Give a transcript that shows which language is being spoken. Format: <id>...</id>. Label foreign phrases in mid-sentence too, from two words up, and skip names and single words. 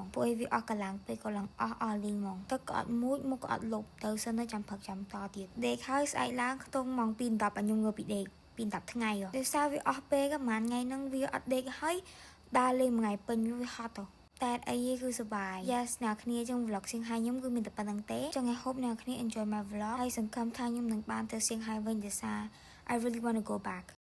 <km>ពួកឯងវាអស់កម្លាំងពេកក៏ឡើងអស់លីងហ្មងទឹកក៏អត់មួយមុខក៏អត់លុបទៅសិនទៅចាំផឹកចាំតទៀតដេកហើយស្អែកឡើងខ្ទង់ម៉ោង2:10ខ្ញុំងើបពីដេក2:10ថ្ងៃដោយសារវាអស់ពេកប្រហែលថ្ងៃហ្នឹងវាអត់ដេកហើយដើរលេងមួយថ្ងៃពេញវាហត់ទៅតែអីគឺសុបាយ Yes អ្នកគ្នាចឹង vlog សៀងហៃខ្ញុំគឺមានតែប៉ុណ្្នឹងទេចឹង</km> <en>I hope</en> <km>អ្នកគ្នា</km> <en>enjoy my vlog</en> <km>ហើយសង្ឃឹមថាខ្ញុំនឹងបានទៅសៀងហៃវិញដោយសារ</km> <en>I really want to go back</en>